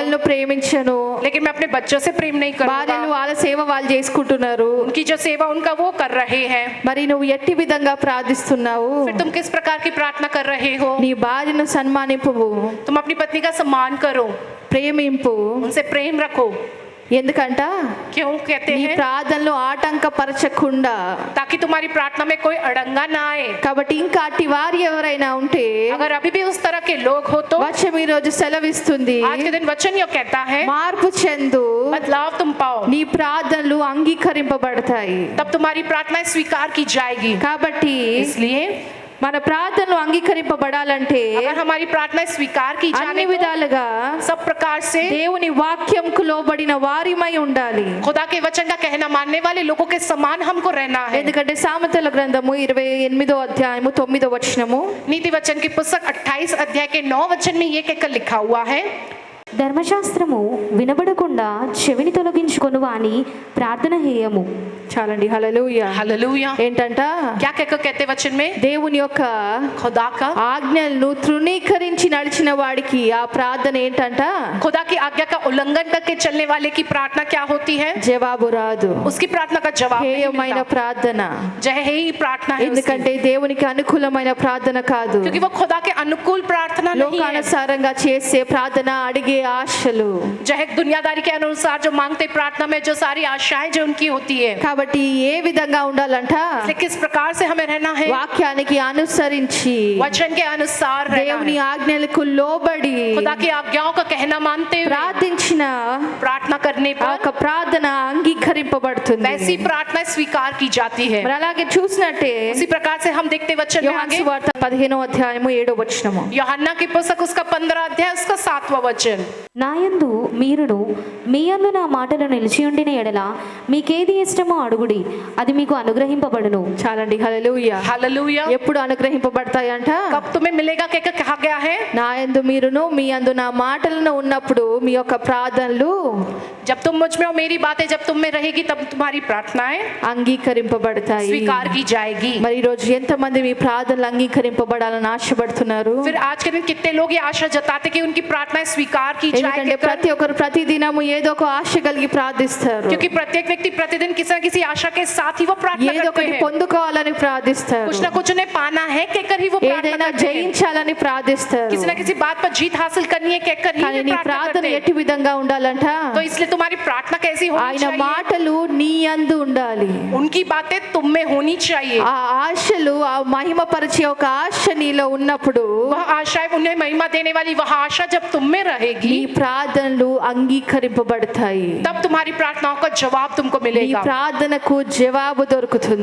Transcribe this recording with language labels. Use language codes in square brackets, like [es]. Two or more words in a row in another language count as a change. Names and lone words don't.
[te] పిల్లలను ప్రేమించను. [hi] लेकिन मैं अपने बच्चों से प्रेम नहीं [te] భార్యలు [hi] करूँगा। [te] వాళ్ళ సేవ వాళ్ళు చేసుకుంటున్నారు. [hi] उनकी जो सेवा उनका वो कर रहे हैं, [te] మరి నువ్వు ఎట్టి విధంగా ప్రార్థిస్తున్నావు? [hi] फिर तुम किस प्रकार की प्रार्थना कर रहे हो? [te] నీ భార్యను సన్మానింపువు, [hi] तुम अपनी पत्नी का सम्मान करो, [te] ప్రేమింపు. [hi] उनसे प्रेम रखो। [te] ఎందుకంట? [hi] क्यों कहते [te] నీ [hi] हैं? [te] ప్రార్థనలో ఆటంకపరచకుండా. [hi] ताकि तुम्हारी प्रार्थना में कोई अड़ंगा ना आए। [te] కాబట్టి ఇంకా అట్టి వారు ఎవరైనా ఉంటే [hi] अगर अभी भी उस तरह के लोग हो तो [te] వచనం ఈ రోజు సెలవిస్తుంది, [hi] आज के दिन वचन यो कहता है [te] మార్పు చెందు, [hi] बदलाव तुम पाओ, [te] నీ ప్రార్థనలు అంగీకరింపబడతాయి. [hi] तब तुम्हारी प्रार्थनाएं स्वीकार की जाएगी। [te] కాబట్టి [hi] इसलिए [te] మన ప్రార్థనలు అంగీకరింపబడాలంటే [hi] अगर हमारी प्रार्थनाएं स्वीकार की [te] అన్ని [hi] जाने तो [te] విధాలుగా [hi] सब प्रकार से [te] దేవుని వాక్యంకు లోబడిన వారిమై ఉండాలి. [hi] खुदा के वचन का कहना मानने वाले लोगों के समान हमको रहना है। [te] ఎందుకంటే సామెతల గ్రంథము 28వ అధ్యాయము 9వ వచనము, [hi] नीति वचन की पुस्तक 28 अध्याय के 9 वचन में ये कहकर लिखा हुआ है, [te] ధర్మశాస్త్రము వినబడకుండా చెవిని తొలగించుకొను వాని ప్రార్థన హేయము. చాలండి. హల్లెలూయా. [hi] हालेलुया। [te] ఏంటంట? [hi] क्या कहकर कहते वचन में? [te] దేవుని యొక్క [hi] खुदा का [te] ఆజ్ఞలను తృణీకరించి నడిచిన వాడికి ఆ ప్రార్థన ఏంటంట? [hi] खुदा की आज्ञा का उल्लंघन करके चलने वाले की प्रार्थना क्या होती है? [te] జవాబు రాదు. [hi] उसकी प्रार्थना का जवाब नहीं [te] హేయమైన [hi] मिलता। [te] ప్రార్థన. [hi] जय हे ही प्रार्थना है उसकी। [te] ఎందుకంటే దేవునికి అనుకూలమైన ప్రార్థన కాదు, [hi] क्योंकि वो खुदा के अनुकूल प्रार्थना नहीं है। [te] లోకానుసారంగా చేసే ప్రార్థన, అడిగే ఆశలు. [hi] जय दुनियादारी के अनुसार जो मांगते प्रार्थना में जो सारी आशाएं जो उनकी होती है, [te] కాబట్టి ఏ విధంగా ఉండాలంట? [hi] इसलिए किस प्रकार से हमें रहना है? [te] వాక్యానికి అనుసరించి [hi] वचन के अनुसार रहना [te] దేవుని [hi] है। [te] ఆజ్ఞలకు లోబడి [hi] खुदा की आज्ञाओं का कहना मानते हुए [te] ప్రార్థించిన [hi] प्रार्थना करने [te] ఆ [hi] पर [te] ఒక ప్రార్థన అంగీకరింపబడుతుంది. [hi] वैसी प्रार्थना स्वीकार की जाती है। [te] మరి అలాగే చూసినట్టే [hi] उसी प्रकार से हम देखते वचन में [te] యోహాను [hi] आगे [te] సువార్త 15వ అధ్యాయము 7వ వచనము, [hi] यूहन्ना की पुस्तक उसका 15 अध्याय उसका 7वां वचन, [te] నాయందు మీరును మీ యందు నా మాటలు నిలిచి ఉండిన ఎడల మీకేది ఇష్టమో అడుగుడి, అది మీకు అనుగ్రహింపబడును. చాలండి. హల్లెలూయా. [hi] हालेलुया। [te] ఎప్పుడు అనుగ్రహింపబడతాయంట? [hi] कब तुम्हें मिलेगा कहकर कहा गया है? [te] నా యందు మీరును మీ యందు నా మాటలను ఉన్నప్పుడు మీ యొక్క ప్రార్థనలు [hi] जब तुम मुझ में और मेरी बातें जब तुम में रहेगी तब तुम्हारी प्रार्थनाएं [te] అంగీకరింపబడతాయి. [hi] स्वीकार की जाएगी। [te] మరి ఈ రోజు ఎంతమంది మీ ప్రార్థనలు అంగీకరింపబడాలని ఆశపడుతున్నారు? [hi] फिर आज के दिन कितने लोग ये आशा जताते कि उनकी प्रार्थनाएं स्वीकार की [te] ఎందుకంటే [hi] जाएगी, [te] ప్రతి ఒక్కరు ప్రతి దినము ఏదో ఒక ఆశ కలిగి ప్రార్థిస్తారు, [hi] क्योंकि प्रत्येक व्यक्ति प्रतिदिन किसी न किसी आशा के साथ ही वो प्रार्थना [te] ఏదో [hi] करते [te] ఒకటి [hi] हैं। [te] పొందుకోవాలని ప్రార్థిస్తారు, [hi] कुछ ना कुछ उन्हें पाना है कहकर ही वो प्रार्थना [te] ఏదైనా [hi] करते हैं। [te] జయించాలని ప్రార్థిస్తారు. [hi] किसी न किसी बात पर जीत हासिल करनी है कहकर ही [te] కానీ [hi] वे [te] నీ [hi] प्रार्थना [te] ప్రార్థన [hi] करते रहे। [te] ఎట్టి విధంగా ఉండాలంట? [hi] तो इसलिए तुम्हारी प्रार्थना कैसी होनी [te] ఆయన [hi] चाहिए? [te] మాటలు నీ యందు ఉండాలి. [hi] उनकी बातें तुम में होनी चाहिए। [te] ఆ ఆశలు, ఆ మహిమపరిచే ఒక ఆశ నీలో ఉన్నప్పుడు [hi] वह आशाएं, उन्हें महिमा देने वाली वह आशा जब तुम में [te] నీ [hi] रहेगी, [te] ప్రార్థనలు అంగీకరింపబడతాయి. [hi] तब तुम्हारी प्रार्थनाओं का जवाब तुमको [te] నీ [hi] मिलेगा। [te] ప్రార్థనకు జవాబు దొరుకుతుంది.